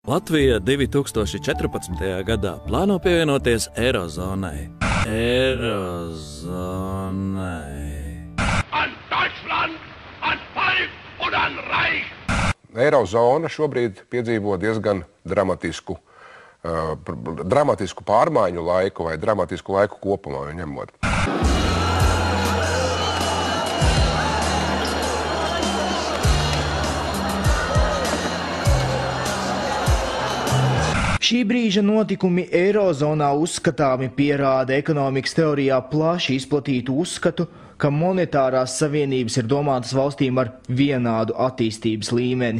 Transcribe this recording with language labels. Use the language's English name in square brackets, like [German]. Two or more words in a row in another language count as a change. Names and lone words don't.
[Latvian] Latvija 2014. gadā plāno pievienoties Eirozonai. [German] An Deutschland, an Volk un an Reich! [Latvian] Eirozona šobrīd piedzīvo diezgan dramatisku pārmaiņu laiku vai dramatisku laiku kopumā ņemot. Šī brīža notikumi Eirozonā uzskatāmi pierāda ekonomikas teorijā plaši izplatītu uzskatu, ka monetārās savienības ir domātas valstīm ar vienādu attīstības līmeni.